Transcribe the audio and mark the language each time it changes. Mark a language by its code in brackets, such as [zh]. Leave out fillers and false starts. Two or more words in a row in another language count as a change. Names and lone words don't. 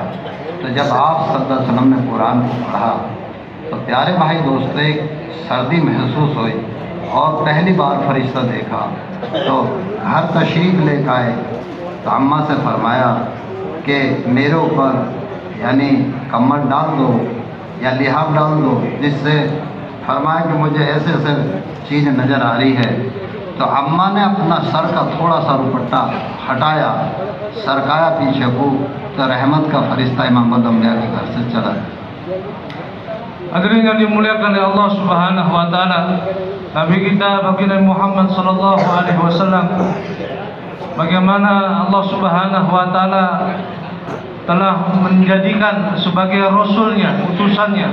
[hi] तो जब आप [ar] صلى الله عليه وسلم [hi] ने कुरान को पढ़ा तो प्यारे भाई दोस्तों, एक सर्दी महसूस हुई और पहली बार फरिश्ता देखा तो घर तशरीफ़ लेकर आए तो अम्मा से फरमाया कि मेरे ऊपर यानी कम्बल डाल दो या लिहाफ डाल दो, जिससे फरमाया कि मुझे ऐसे ऐसे चीज़ नज़र आ रही है। तो अम्मा ने अपना सर का थोड़ा सा दुपट्टा हटाया, सरकाया पीछे को, तो रहमत का फरिश्ता इमाम अम्बिया के घर से चला गया। [ms] Hadirin yang dimuliakan oleh Allah [ar] سبحانه وتعالى, [ms] Nabi kita baginda Muhammad [ar] صلى الله عليه وسلم, [ms] bagaimana Allah [ar] سبحانه وتعالى [ms] telah menjadikan sebagai rasulnya, utusannya.